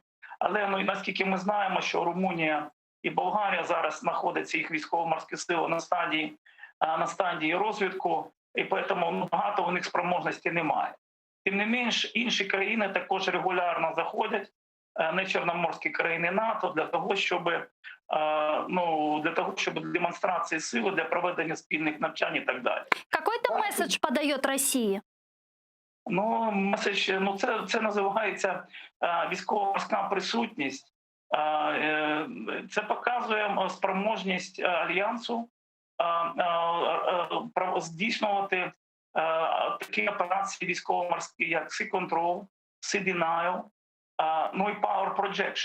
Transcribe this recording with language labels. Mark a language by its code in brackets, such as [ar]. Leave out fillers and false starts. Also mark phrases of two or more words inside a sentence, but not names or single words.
[uk] Але наскільки ми знаємо, що Румунія і Болгарія зараз знаходяться, їх військово-морські сили на стадії розвитку, і тому багато у них спроможності немає. Тим не менш, інші країни також регулярно заходять, не чорноморські країни НАТО, для того, щоб демонстрації сили, для проведення спільних навчань і так далі. [ru] Какой-то месседж подает России? [uk] Меседж, це називається військово-морська присутність. Це показує спроможність Альянсу здійснювати такі операції військово-морські, як [en] Sea Control, Sea Denial, [uk] і [en] Power Projection.